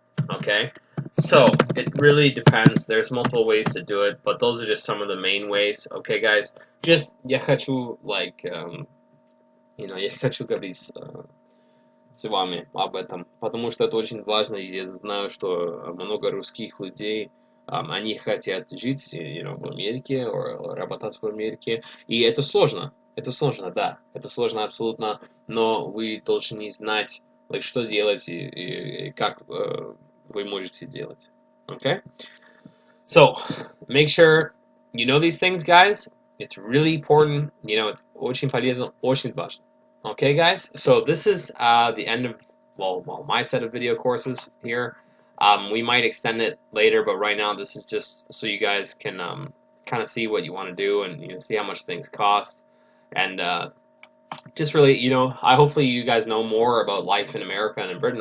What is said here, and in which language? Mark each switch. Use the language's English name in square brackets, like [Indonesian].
[English] Okay, so it really depends. There's multiple ways to do it, but those are just some of the main ways. Okay, guys, just [Russian] я хочу я хочу говорить с вами об этом, потому что это очень важно. И я знаю, что много русских людей, они хотят жить, в Америке, работать в Америке, и это сложно, да, это сложно абсолютно, но вы должны знать, что делать и как вы можете делать. [English] Okay? So, make sure you know these things, guys. It's really important. [Russian] It's очень полезно, очень важно. [English] Okay, guys? So this is the end of, my set of video courses here. We might extend it later, but right now this is just so you guys can kind of see what you want to do and see how much things cost. And just really, I hopefully you guys know more about life in America and in Britain.